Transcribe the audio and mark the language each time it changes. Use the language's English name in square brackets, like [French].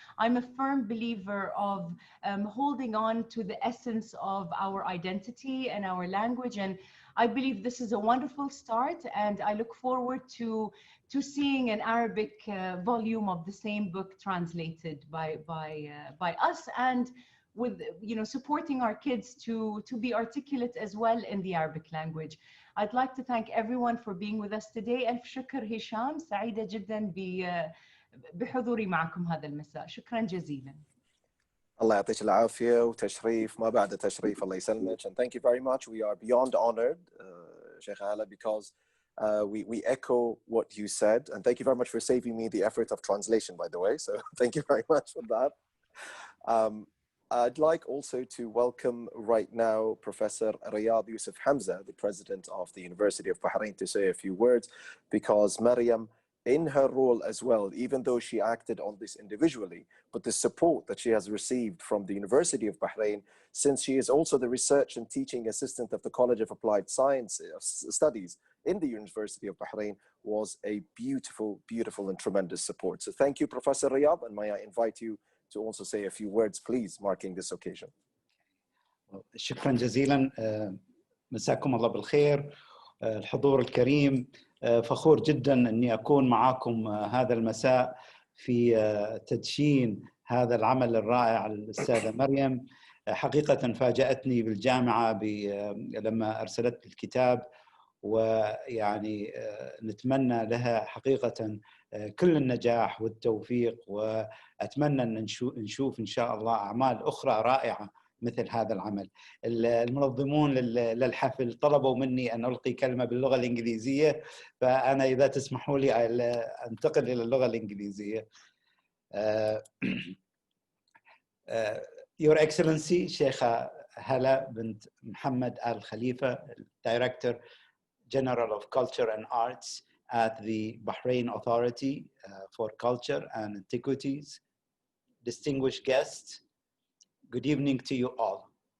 [English] I'm a firm believer of holding on to the essence of our identity and our language, and I believe this is a wonderful start, and I look forward to seeing an Arabic volume of the same book translated by us, and with supporting our kids to be articulate as well in the Arabic language. I'd like to thank everyone for being with us today. [Arabic] ألف شكر هشام، سعيدة جدا بحضوري معكم هذا المساء. شكرا جزيلا. Allah يعطيك العافية وتشريف ما بعد تشريف الله يسلمك. [English] And thank you very much. We are beyond honored, Sheikh Hala, because we echo what you said. And thank you very much for saving me the effort of translation, by the way. So thank you very much for that. I'd like also to welcome right now Professor Riyad Yusuf Hamza, the president of the University of Bahrain, to say a few words, because Maryam, in her role as well, even though she acted on this individually, but the support that she has received from the University of Bahrain, since she is also the research and teaching assistant of the College of Applied Science Studies in the University of Bahrain, was a beautiful, beautiful and tremendous support. So thank you, Professor Riyad, and may I invite you to also say a few words, please, marking this occasion. [Arabic] شكرا جزيلا. مساكم الله بالخير. الحضور الكريم، فخور جدا أني أكون معكم هذا المساء في تدشين هذا العمل الرائع الأستاذة مريم. حقيقة فاجأتني بالجامعة لما أرسلت الكتاب، ويعني نتمنى لها حقيقة كل النجاح والتوفيق، وأتمنى أن نشوف إن شاء الله أعمال أخرى رائعة مثل هذا العمل. المنظمون للحفل طلبوا مني أن ألقي كلمة باللغة الإنجليزية، فأنا إذا تسمحوا لي أنتقل إلى اللغة الإنجليزية. [English] Your Excellency Sheikha Hala bint Mohammed Al Khalifa, Director General of Culture and Arts at the Bahrain Authority for Culture and Antiquities, distinguished guests, good evening to you all.